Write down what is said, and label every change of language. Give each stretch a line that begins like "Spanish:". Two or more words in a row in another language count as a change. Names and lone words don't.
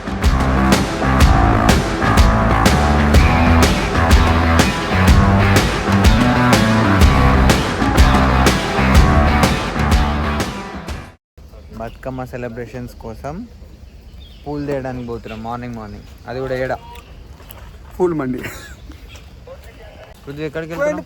Telugu: బతుకమ్మ సెలబ్రేషన్స్ కోసం పూలు తేయడానికి పోతున్నాం మార్నింగ్. అది కూడా ఏడా
Hindi: फूल मंडी.
Telugu: పృథ్వీ ఎక్కడికి వెళ్తున్నాం?